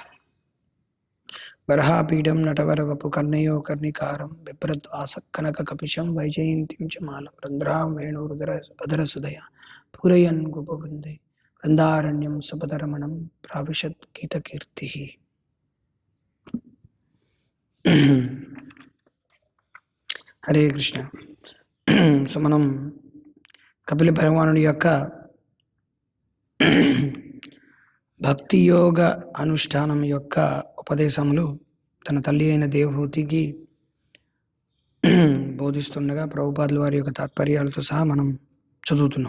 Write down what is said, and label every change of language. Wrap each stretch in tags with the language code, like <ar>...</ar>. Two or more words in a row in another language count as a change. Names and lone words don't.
<sa>बरहापीडं नटवर वपु कर्णयो कर्णिकारं बिभ्रद्वासः कनककपिशं वैजयन्तीं च मालं रन्ध्रां वेणुरुदर अधरसुधया पूरयन् गोपवृन्दे वृन्दारण्यं सपदरमणं प्राविशत् गीतकीर्तिः.</sa> <te>హరే కృష్ణ. సో మనం కపిల భగవానుడి యొక్క భక్తి యోగ అనుష్ఠానం యొక్క ఉపదేశములు తన తల్లి అయిన దేవహూతికి బోధిస్తుండగా ప్రభుపాదుల వారి యొక్క తాత్పర్యాలతో సహా మనం చదువుతున్నాం.</te>